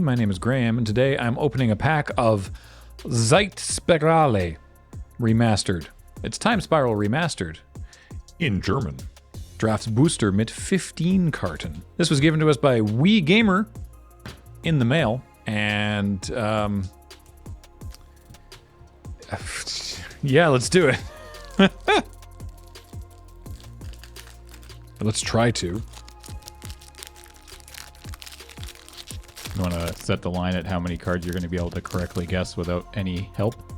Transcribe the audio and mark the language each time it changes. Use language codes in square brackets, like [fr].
[en] My name is Graham, and today I'm opening a pack of Time Spiral Remastered. It's Time Spiral Remastered in German. [de] Drafts Booster mit 15 Karten. [en] This was given to us by Wii Gamer in the mail, and yeah, let's do it. Let's try to. You want to set the line at how many cards you're going to be able to correctly guess without any help?